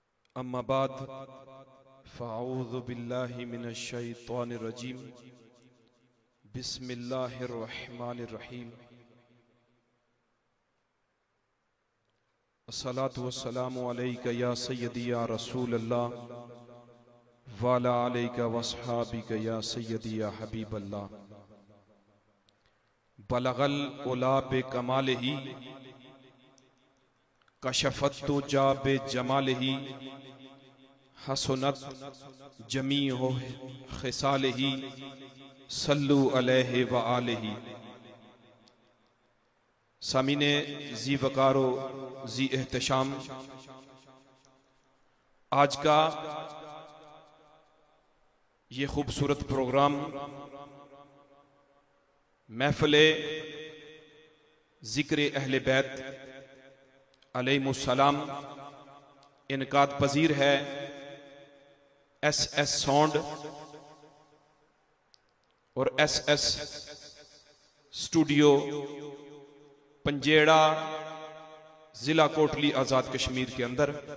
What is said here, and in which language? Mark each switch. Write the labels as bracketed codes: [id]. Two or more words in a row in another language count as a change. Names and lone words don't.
[ar] أما بعد فأعوذ بالله من الشيطان الرجيم بسم الله الرحمن الرحيم الصلاة والسلام عليك يا سيدي يا رسول الله وعلى آلك وأصحابك يا سيدي يا حبيب الله بلغ العلى بكماله كشف الدجى بجماله حسنت جميع خصاله صلوا عليه وآله. [ur] سامعینِ ذی وقار و ذی احتشام، آج کا یہ خوبصورت پروگرام محفلِ ذکرِ اہلِ بیت علیہم السلام انعقاد پذیر ہے SS ساؤنڈ اور SS سٹوڈیو پنجیڑہ ضلع کوٹلی آزاد کشمیر کے اندر.